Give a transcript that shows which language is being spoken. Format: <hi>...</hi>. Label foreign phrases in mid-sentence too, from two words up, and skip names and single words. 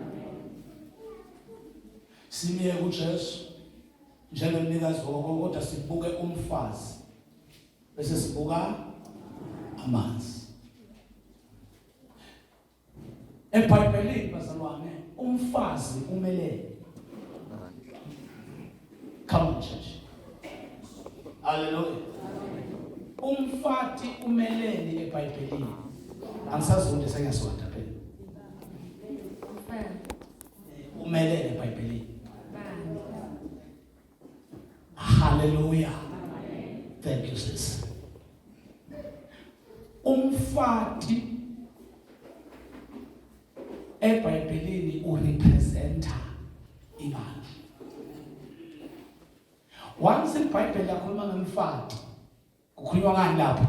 <zu>Simiye kuJesu njengomnikazi woko, kodwa sibuke umfazi bese sibuka amanzi. eBhayibhelini bazalwane, umfazi umelele.</zu> <en>Come on church. Hallelujah.</en> <zu>Umfati umelele eBhayibhelini. Angisazundi sengasonda phela. Umelele eBhayibhelini.</zu> <en>Hallelujah. Thank you sis.</en> <zu>Umfati eBhayibhelini urepresenta imali. Once iBhayibheli lakhuluma ngomfati, kukhulunywa ngani lapho?</zu>